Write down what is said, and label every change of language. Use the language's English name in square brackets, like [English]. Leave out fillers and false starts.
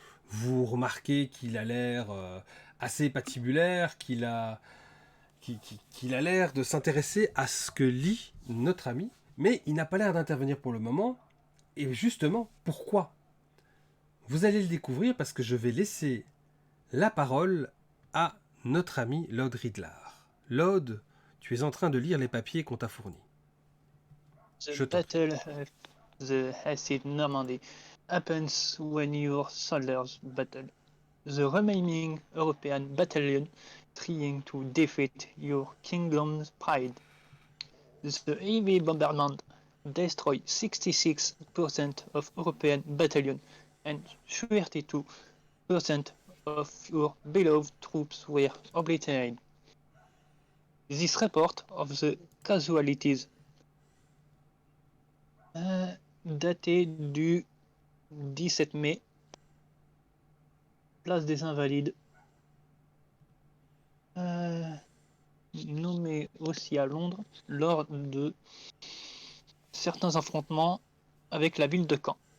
[French] Vous remarquez qu'il a l'air assez patibulaire, qu'il a l'air de s'intéresser à ce que lit notre ami, mais il n'a pas l'air d'intervenir pour le moment. Et justement, pourquoi? Vous allez le découvrir parce que je vais laisser la parole à notre ami Lord Ridlar. Lord, tu es en train de lire les papiers qu'on t'a fournis. [English] The battle of the Acid Normandy happens when your soldiers battle the remaining European battalion trying to defeat your kingdom's pride. The heavy bombardment destroyed 66% of European battalion and 32% of your beloved troops were obliterated. This report of the casualties [French] daté du 17 mai, place des Invalides, nommé aussi à Londres lors de certains affrontements avec la ville de Caen.